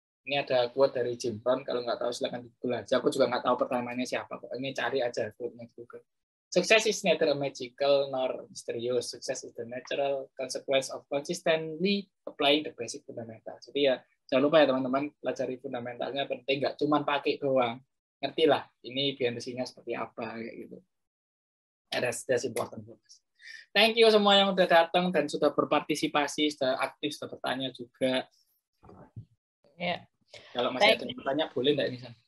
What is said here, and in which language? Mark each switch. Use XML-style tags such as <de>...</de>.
<id>Ini ada quote dari Jim Rohn, kalau nggak tahu silakan di Google aja. Aku juga nggak tahu pertamanya siapa, kok ini cari aja quote-nya di Google.</id> <en>Success is neither magical nor mysterious. Success is the natural consequence of consistently applying the basic fundamental.</en> <id>Jadi ya jangan lupa ya teman-teman, pelajari fundamentalnya penting, nggak cuma pakai doang. Ngertilah ini behind-nya seperti apa kayak gitu.</id> <en>That's important for us. Thank you</en> <id>semua yang sudah datang dan sudah berpartisipasi, sudah aktif, sudah bertanya juga. Ya. Kalau masih ada yang bertanya, boleh nggak ini?</id>